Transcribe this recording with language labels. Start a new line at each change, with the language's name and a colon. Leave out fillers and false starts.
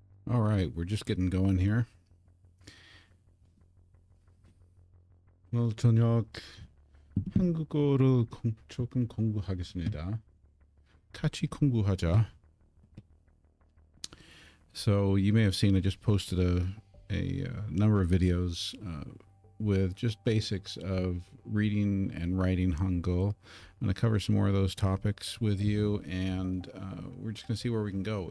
English: All right, we're just getting going here.
Korean: 오늘 저녁 한국어를 조금 공부하겠습니다. 같이 공부하자.
English: So you may have seen I just posted a number of videos with just basics of reading and writing Hangul. I'm going to cover some more of those topics with you, and we're just going to see where we can go.